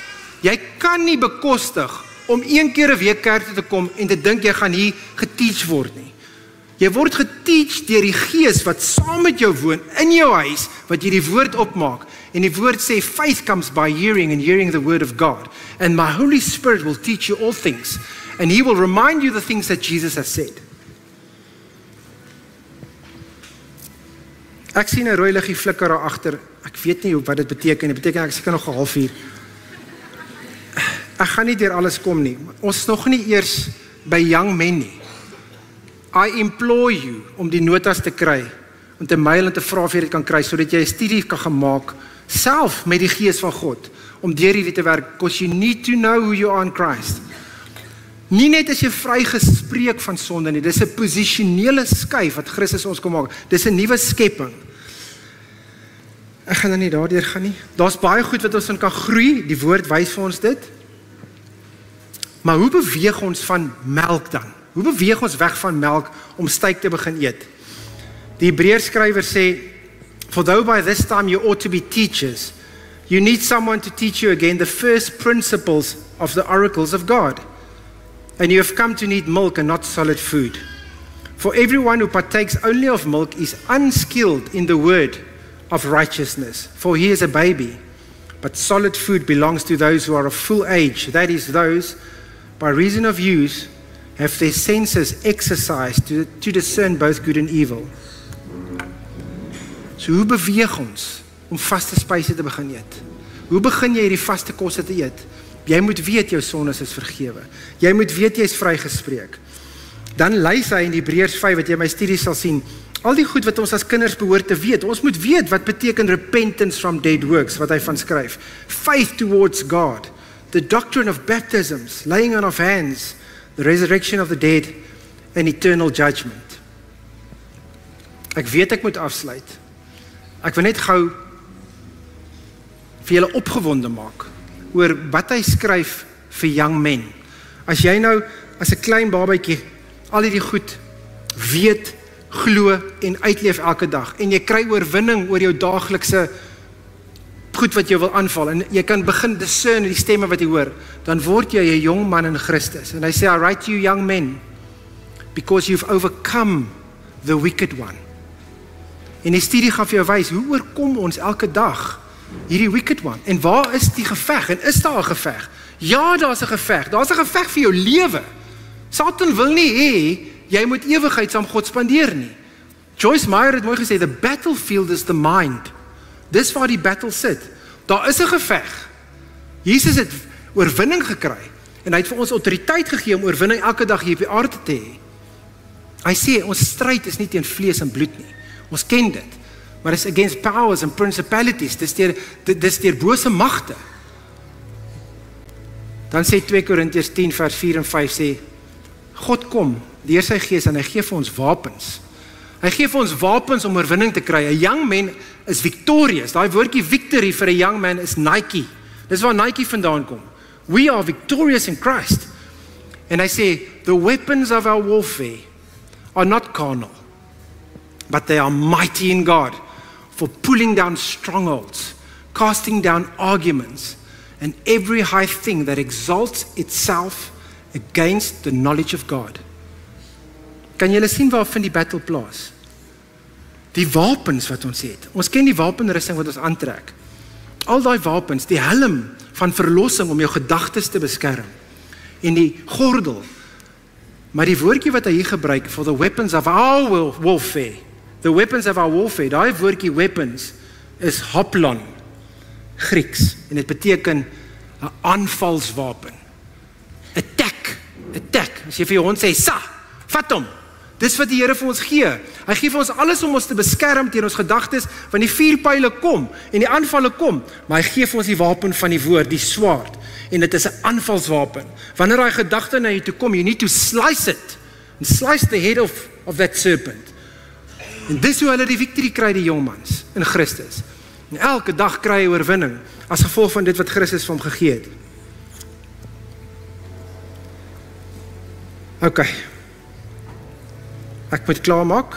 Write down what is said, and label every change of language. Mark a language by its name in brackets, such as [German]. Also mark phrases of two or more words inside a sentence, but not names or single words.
[Afrikaans] Jy kan nie bekostig om 1 keer 'n week kerk toe te kom en te dink jy gaan hier geteach word nie. Jy word geteach deur die Gees wat saam met jou woon in jou huis, wat jy die woord opmaak. En die woord sê, [English] faith comes by hearing and hearing the word of God. And my Holy Spirit will teach you all things. And He will remind you the things that Jesus has said. [Afrikaans] Ek sien 'n rooi liggie flikker daar agter. Ek weet nie wat dit beteken. Dit beteken ek seker nog 'n halfuur. Ek gaan nie deur alles kom nie. Ons is nog nie eers by [English] young men [Afrikaans] nie. [English] I implore you [Afrikaans] om die notas te kry, om te mail en te vra of jy dit kan kry, sodat jy 'n studie kan gemaak, self met die Gees van God, om deur hierdie te werk, [English] because you need to know who you are in Christ. [Afrikaans] Nie net as jy vrygespreek van sonde nie, dis 'n posisionele skuif wat Christus ons kom maak, dis 'n nuwe skepping. Ek gaan nou nie daardeur gaan nie. Daar's baie goed wat ons in kan groei, die woord wys vir ons dit. Maar hoe beweeg ons van melk dan? Hoe beweeg ons weg van melk om styk te begin eet? Die Hebreërskrywer sê, [English] for though by this time you ought to be teachers, you need someone to teach you again the first principles of the oracles of God. And you have come to need milk and not solid food. For everyone who partakes only of milk is unskilled in the word of righteousness, for he is a baby. But solid food belongs to those who are of full age, that is, those, by reason of use, have their senses exercised to discern both good and evil. [Afrikaans] So hoe beweeg ons om vaste spyse te begin eet? Hoe begin jy hierdie vaste kosse te eet? Jy moet weet jou sondes is vergewe. Jy moet weet jy is vrygespreek. Dan lys hy in Hebreërs 5 wat jy in my studie sal sien, al die goed wat ons as kinders behoort te weet. Ons moet weet wat beteken [English] repentance from dead works, [Afrikaans] wat hy van skryf. [English] Faith towards God, the doctrine of baptisms, laying on of hands, the resurrection of the dead, and eternal judgment. [Afrikaans] Ek weet ek moet afsluit. Ek wil net gou vir julle opgewonde maak oor wat hy skryf vir [English] young men. [Afrikaans] As jy nou as 'n klein babatjie al hierdie goed weet, glo en uitleef elke dag en jy kry oorwinning oor jou daaglikse goed wat jou wil aanval en jy kan begin discern die stemme wat jy hoor, dan word jy 'n jong man in Christus. En hy sê, [English] I write to you young men because you've overcome the wicked one. [Afrikaans] En die studie gaan vir jou wys, hoe oorkom ons elke dag hierdie [English] wicked one? [Afrikaans] En waar is die geveg? En is daar 'n geveg? Ja, daar's 'n geveg. Daar's 'n geveg vir jou lewe. Satan wil nie hê jy moet ewigheid saam God spandeer nie. Joyce Meyer het mooi gesê, [English] the battlefield is the mind. [Afrikaans] Dis waar die battle sit. Daar is 'n geveg. Jesus het oorwinning gekry en hy het vir ons autoriteit gegee om oorwinning elke dag hier op die aarde te hê. Hy sê ons stryd is nie teen vlees en bloed nie. Ons ken dit. Maar dit is [English] against powers and principalities. [Afrikaans] Dis deur bose magte. Dan sê 2 Korintiërs 10 vers 4 en 5 sê, God kom deur sy Gees en hy gee vir ons wapens. Hy gee vir ons wapens om oorwinning te kry. 'n [English] Young man is victorious. [Afrikaans] Daai woordjie victory vir 'n [English] young man [Afrikaans] is Nike. Dis waar Nike vandaan kom. [English] We are victorious in Christ. [Afrikaans] En hy sê, [English] the weapons of our warfare are not carnal, but they are mighty in God for pulling down strongholds, casting down arguments, and every high thing that exalts itself against the knowledge of God. [Afrikaans] Kan julle sien waar vind die battle plaas? Die wapens wat ons het. Ons ken die wapenrusting wat ons aantrek. Al daai wapens, die helm van verlossing om jou gedagtes te beskerm. En die gordel. Maar die woordjie wat hy hier gebruik, [English] for the weapons of our warfare. The weapons of our warfare, [Afrikaans] daai woordjie weapons is hoplon, Grieks. En dit beteken 'n aanvalswapen. Attack. As jy vir jou hond sê, sa, vat hom. Dis wat die Here vir ons gee. Hy gee vir ons alles om ons te beskerm teen ons gedagtes, want die vuurpyle kom en die aanvalle kom, maar hy gee vir ons die wapen van die woord, die swaard. En dit is 'n aanvalswapen. Wanneer daai gedagte na jou toe kom, [English] you need to slice it. And slice the head of that serpent. [Afrikaans] En dis hoe hulle die victory kry, die jongmans in Christus. En elke dag kry hy oorwinning as gevolg van dit wat Christus vir hom gegee het. Okay. Ek moet klaarmaak.